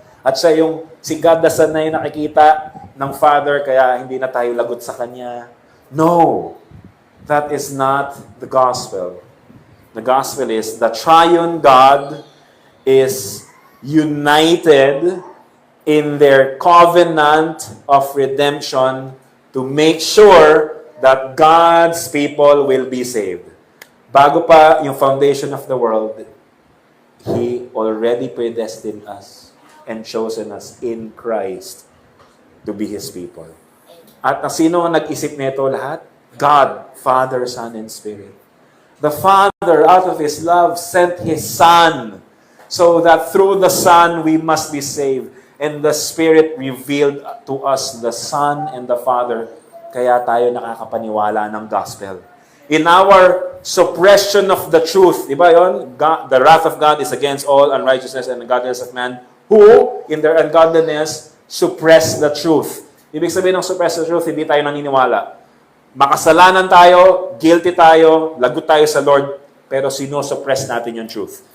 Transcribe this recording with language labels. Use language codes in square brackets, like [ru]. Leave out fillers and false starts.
[tl] At siya yung, si God the Son na yung nakikita ng Father, kaya hindi na tayo lagot sa Kanya. [en] No! That is not the gospel. The gospel is the triune God is united in their covenant of redemption to make sure that God's people will be saved. [tl] Bago pa yung [en] foundation of the world, He already predestined us and chosen us in Christ to be His people. [tl] At sino ang nag-isip nito lahat? [en] God, Father, Son, and Spirit. The Father, out of His love, sent His Son so that through the Son we must be saved. And the Spirit revealed to us the Son and the Father. [tl] Kaya tayo nakakapaniwala ng gospel. [en] In our suppression of the truth, [tl] di ba yun? [en] God, the wrath of God is against all unrighteousness and ungodliness of man, who, in their ungodliness, suppress the truth. [tl] Ibig sabihin ng [en] suppress the truth, [tl] hindi tayo naniniwala. Makasalanan tayo, guilty tayo, lagot tayo sa Lord, pero sinusuppress natin yung truth.